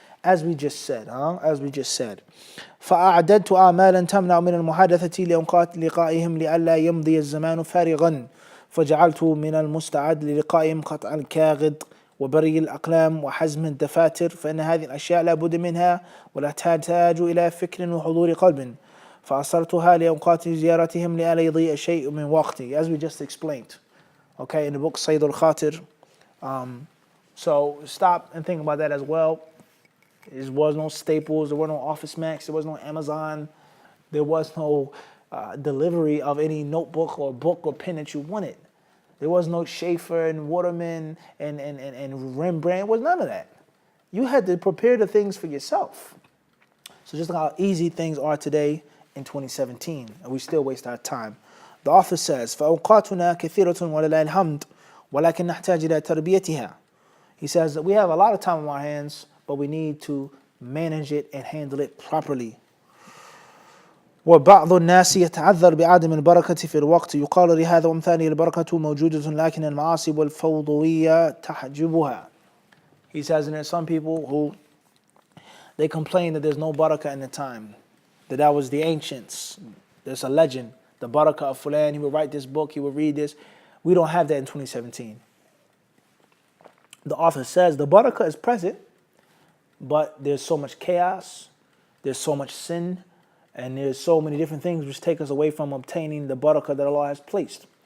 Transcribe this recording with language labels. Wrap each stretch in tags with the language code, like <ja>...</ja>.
<en>As we just said,</en> <ar>فأعددت أعمالا تمنع من المحادثة لأوقات لقائهم لئلا يمضي الزمان فارغا فجعلت من المستعد للقائهم قطع الكاغد وبري الأقلام وحزم الدفاتر فإن هذه الأشياء لا بد منها ولا تحتاج إلى فكر وحضور قلب فأصرتها لأوقات زيارتهم لئلا يضيع شيء من وقتي.</ar> <en>As we just explained. Okay, in the book Sayd al-Khatir. So stop and think about that as well. There was no Staples, there were no Office Max, there was no Amazon, there was no delivery of any notebook or book or pen that you wanted. There was no Schaefer and Waterman and Rembrandt. It was none of that. You had to prepare the things for yourself. So just how easy things are today in 2017, and we still waste our time. The author says,</en> <ar>فَأَوْقَاتُنَا كَثِيرَةٌ وَلِلَّهِ الْحَمْدُ وَلَكِنْ نَحْتَاجُ إِلَى تَرْبِيَتِهَا.</ar> <en>He says that we have a lot of time on our hands, but we need to manage it and handle it properly.</en> <ar>وبعض الناس يتعذر بعدم البركة في الوقت يقال لهذا وأمثاله البركة موجودة لكن المعاصي والفوضوية تحجبها.</ar> <en>He says, and there's some people who they complain that there's no barakah in the time, that was the ancients. There's a legend, the barakah of Fulan, he would write this book, he would read this. We don't have that in 2017. The author says the barakah is present, but there's so much chaos, there's so much sin, and there's so many different things which take us away from obtaining the barakah that Allah has placed.</en>